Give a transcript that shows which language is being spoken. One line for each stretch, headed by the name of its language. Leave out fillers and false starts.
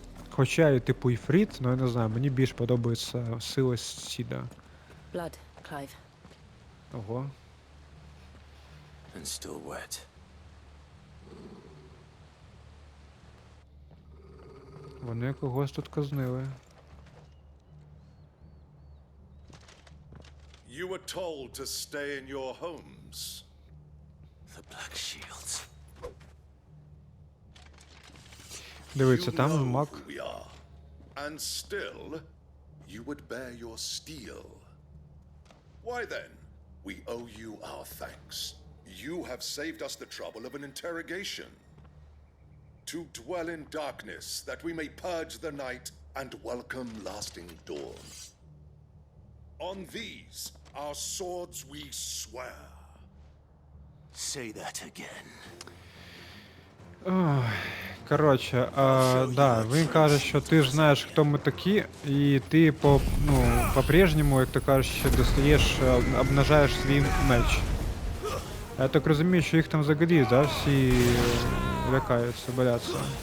Ukrainian: Хоча і типу Іфрит, ну я не знаю, мені більш подобається сила Сіда.
English: Blood, Clive. Ого. And still wet.
Ukrainian: Вони когось тут казнили.
English: You were told to stay in your homes. The Black Shields.
Ukrainian: Дивіться, там маг.
English: We are. And still, you would bear your steel. Why then, we owe you our thanks. You have saved us the trouble of an interrogation. To dwell in darkness, that we may purge the night and welcome lasting dawn. On these, our swords we swear. Say that again.
Ukrainian: Ой, коротше, да, він каже, що ти ж знаєш, хто ми такі, і ти по-прежньому, як ти кажеш, достаєш, обнажаєш свій меч. Я так розумію, що їх там взагалі, да, всі лякаються, бояться.